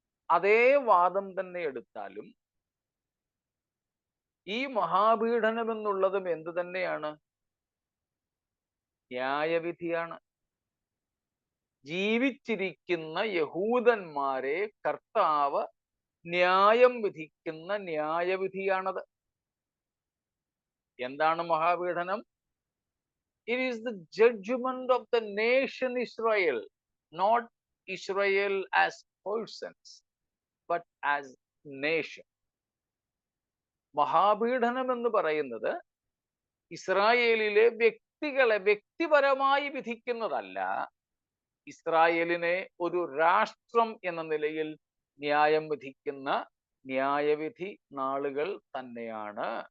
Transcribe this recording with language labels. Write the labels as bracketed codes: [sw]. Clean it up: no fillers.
[ml] അതേ വാദം തന്നെ എടുത്താലും ഈ മഹാപീഡനം എന്നുള്ളതും എന്ത് തന്നെയാണ്? ന്യായവിധിയാണ്. ജീവിച്ചിരിക്കുന്ന യഹൂദന്മാരെ കർത്താവ് ന്യായം വിധിക്കുന്ന ന്യായവിധിയാണത്. എന്താണ് മഹാപീഡനം? [en] It is the judgment of the nation Israel, not Israel as persons, but as nation. [ml] മഹാപീഡനം എന്ന് പറയുന്നത് ഇസ്രായേലിലെ വ്യക്തികളെ വ്യക്തിപരമായി വിധിക്കുന്നതല്ല, ഇസ്രായേലിനെ ഒരു രാഷ്ട്രം എന്ന നിലയിൽ ന്യായം വിധിക്കുന്ന ന്യായവിധി നാളുകൾ തന്നെയാണ്.